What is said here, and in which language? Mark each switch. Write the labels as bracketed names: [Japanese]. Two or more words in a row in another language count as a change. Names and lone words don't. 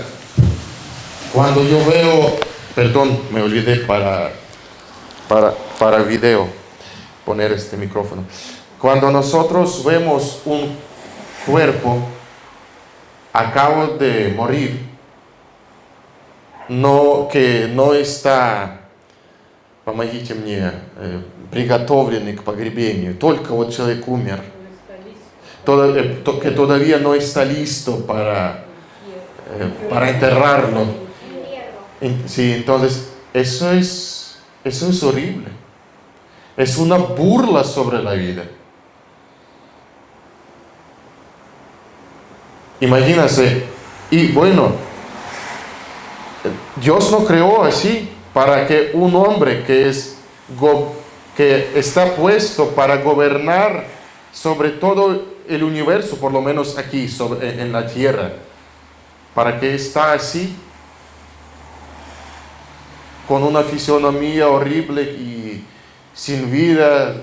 [Spanish] Cuando yo veo, perdón, me olvidé para video poner este micrófono. Cuando nosotros vemos un cuerpo acabo de morir, que no está, [Russian] помогите мне, приготовленный к погребению, только вот человек умер, [Spanish] que todavía no está listo para enterrarlo. Sí, entonces eso es horrible. Es una burla sobre la vida. Imagínense, y bueno, Dios no creó así para que un hombre que está puesto para gobernar sobre todo el universo, por lo menos aquí en la tierra, para que está así, con una fisionomía horrible y sin vida.